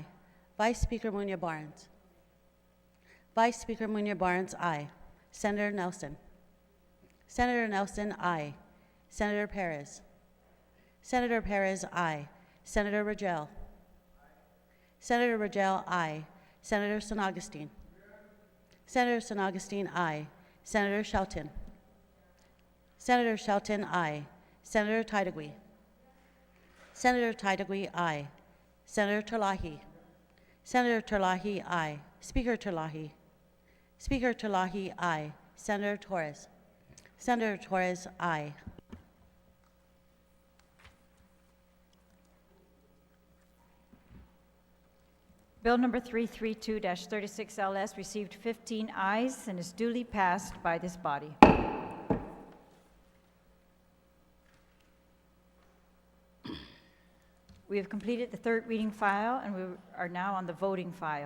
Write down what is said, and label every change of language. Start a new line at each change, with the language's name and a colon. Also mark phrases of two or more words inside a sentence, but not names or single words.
English: Vice Speaker Munya Barnes. Vice Speaker Munya Barnes, aye. Senator Nelson. Senator Nelson, aye. Senator Perez. Senator Perez, aye. Senator Rangel. Senator Rangel, aye. Senator San Augustine. Senator San Augustine, aye. Senator Shelton. Senator Shelton, aye. Senator Tydegui. Senator Tydegui, aye. Senator Terlahi. Senator Terlahi, aye. Speaker Terlahi. Speaker Terlahi, aye. Senator Torres. Senator Torres, aye. Bill number 332-36 LS received 15 ayes and is duly passed by this body. We have completed the third reading file, and we are now on the voting file.